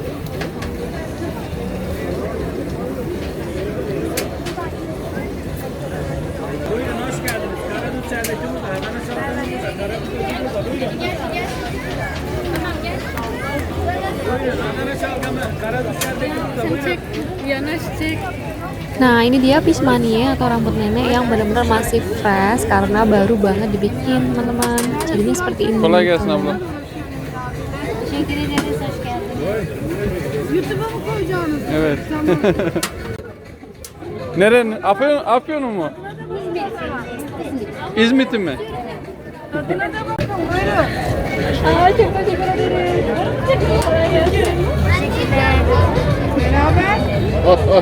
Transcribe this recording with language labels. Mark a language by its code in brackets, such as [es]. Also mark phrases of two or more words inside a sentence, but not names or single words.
[tr] Buyurun hoş geldiniz. Karadut şerbeti burada. Hemen salatamız burada. Karadut burada. Buyurun. Buyurun Adana şalgamı. Karadut şerbeti burada. Buyurun. [id] Nah, ini dia fish manie atau rambut nenek yang benar-benar masih fresh karena baru banget dibikin, teman-teman. Jadinya seperti ini. [tr] Kolay gelsin abla. Teşekkür ederiz. Hoş geldiniz. YouTube'a mı koyacaksınız? Evet. Nerenin? Afyon mu? İzmit'in mi? Oh, oh.